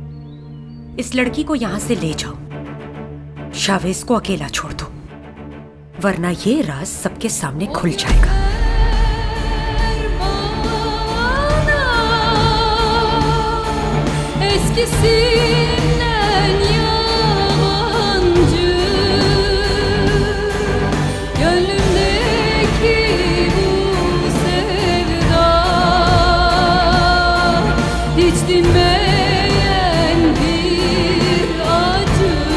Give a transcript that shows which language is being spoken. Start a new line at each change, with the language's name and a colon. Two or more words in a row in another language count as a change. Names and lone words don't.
Hindi: इस लड़की को यहां से ले जाओ, शावेज को अकेला छोड़ दो। वरना ये राज सबके सामने खुल जाएगा।
Turkish: Eskisinden yabancı gönlümdeki bu sevda hiç dinmeyen bir acı